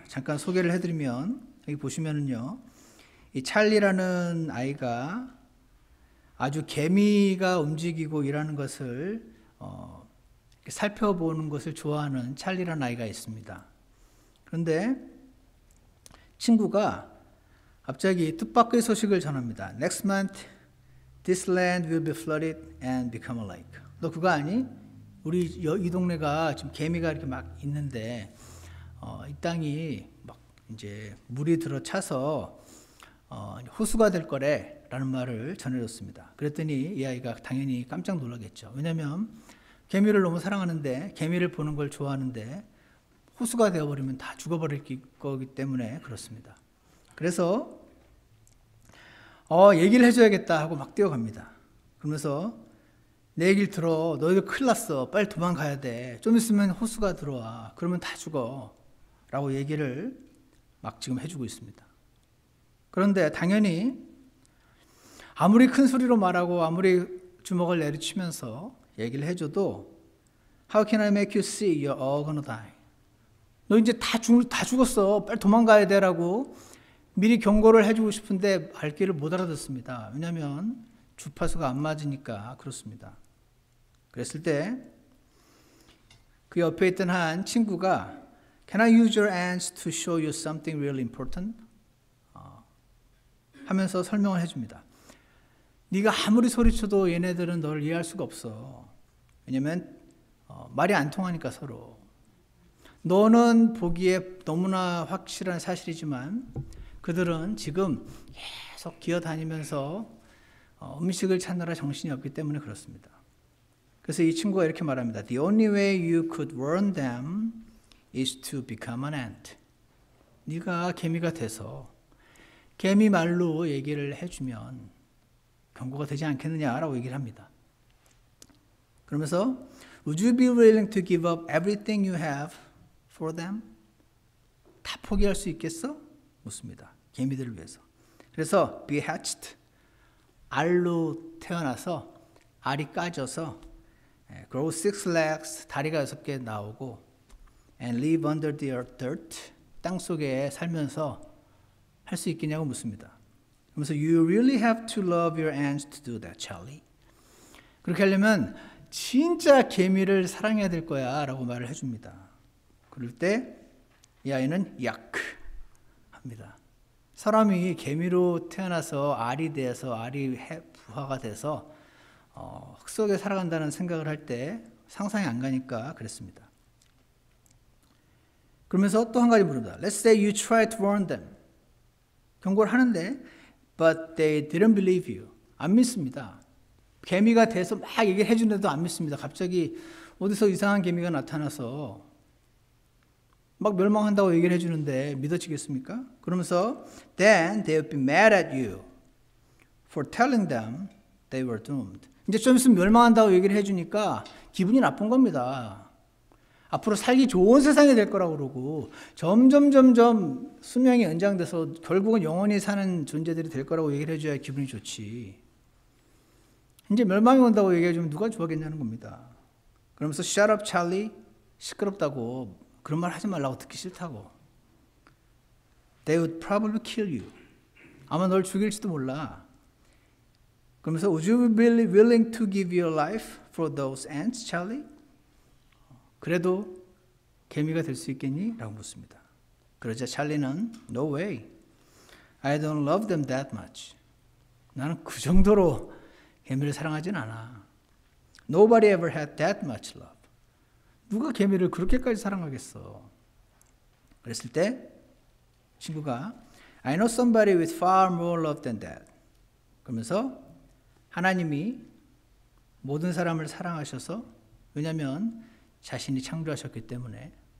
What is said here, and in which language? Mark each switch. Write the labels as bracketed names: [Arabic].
[Korean] 잠깐 소개를 해드리면 여기 보시면은요, 이 찰리라는 아이가 아주 개미가 움직이고 일하는 것을 살펴보는 것을 좋아하는 찰리라는 아이가 있습니다. 그런데 친구가 갑자기 뜻밖의 소식을 전합니다. [English] Next month, this land will be flooded and become a lake. [Korean] 너 그거 아니? 우리 이 동네가 지금 개미가 이렇게 막 있는데 이 땅이 막 이제 물이 들어차서 호수가 될 거래라는 말을 전해줬습니다. 그랬더니 이 아이가 당연히 깜짝 놀라겠죠. 왜냐하면 개미를 너무 사랑하는데 개미를 보는 걸 좋아하는데 호수가 되어버리면 다 죽어버릴 거기 때문에 그렇습니다. 그래서 얘기를 해줘야겠다 하고 막 뛰어갑니다. 그러면서 내 얘기를 들어. 너희들 큰일 났어. 빨리 도망가야 돼. 좀 있으면 호수가 들어와. 그러면 다 죽어. 라고 얘기를 막 지금 해주고 있습니다. 그런데 당연히 아무리 큰 소리로 말하고 아무리 주먹을 내리치면서 얘기를 해줘도 [English] How can I make you see you're all gonna die? [Korean] 너 이제 다 죽었어. 빨리 도망가야 돼라고 미리 경고를 해주고 싶은데 말귀를 못 알아듣습니다. 왜냐하면 주파수가 안 맞으니까 그렇습니다. 그랬을 때 그 옆에 있던 한 친구가 [English] Can I use your hands to show you something really important? [Korean] 하면서 설명을 해줍니다. 네가 아무리 소리쳐도 얘네들은 너를 이해할 수가 없어. 왜냐하면 말이 안 통하니까 서로. 너는 보기에 너무나 확실한 사실이지만 그들은 지금 계속 기어다니면서 음식을 찾느라 정신이 없기 때문에 그렇습니다. 그래서 이 친구가 이렇게 말합니다. [English] The only way you could warn them is to become an ant. [Korean] 네가 개미가 돼서 개미 말로 얘기를 해주면 경고가 되지 않겠느냐라고 얘기를 합니다. 그러면서 [English] Would you be willing to give up everything you have for them? [Korean] 다 포기할 수 있겠어? 묻습니다. 개미들을 위해서. 그래서 [English] be hatched, [Korean] 알로 태어나서 알이 까져서 [English] grow 6 legs, [Korean] 다리가 6개 나오고 [English] and live under the dirt, [Korean] 땅 속에 살면서 할 수 있겠냐고 묻습니다. 그러면서 [English] you really have to love your ants to do that, Charlie. [Korean] 그렇게 하려면 진짜 개미를 사랑해야 될 거야 라고 말을 해줍니다. 그럴 때 이 아이는 약 합니다. 사람이 개미로 태어나서 알이 돼서 알이 부화가 돼서 흙 속에 살아간다는 생각을 할 때 상상이 안 가니까 그랬습니다. 그러면서 또 한 가지 물습니다. [English] Let's say you try to warn them. [Korean] 경고를 하는데 [English] but they didn't believe you. [Korean] 안 믿습니다. 개미가 돼서 막 얘기를 해주는데도 안 믿습니다. 갑자기 어디서 이상한 개미가 나타나서 막 멸망한다고 얘기를 해주는데 믿어지겠습니까? 그러면서 [English] then they will be mad at you for telling them they were doomed. [Korean] 이제 좀 있으면 멸망한다고 얘기를 해주니까 기분이 나쁜 겁니다. 앞으로 살기 좋은 세상이 될 거라고 그러고 점점 수명이 연장돼서 결국은 영원히 사는 존재들이 될 거라고 얘기를 해줘야 기분이 좋지. 이제 멸망이 온다고 얘기해주면 누가 좋아하겠냐는 겁니다. 그러면서 [English] shut up [Korean] Charlie, 시끄럽다고 그런 말 하지 말라고, 듣기 싫다고. [English] They would probably kill you. [Korean] 아마 널 죽일지도 몰라. 그러면서 [English] would you be willing to give your life for those ants, Charlie? [Korean] 그래도 개미가 될 수 있겠니? 라고 묻습니다. 그러자 찰리는 [English] No way. I don't love them that much. [Korean] 나는 그 정도로 개미를 사랑하진 않아. [English] Nobody ever had that much love. [Korean] 누가 개미를 그렇게까지 사랑하겠어? 그랬을 때 친구가 [English] I know somebody with far more love than that. [Korean] 그러면서 하나님이 모든 사람을 사랑하셔서, 왜냐하면 자신이 창조하셨기 때문에.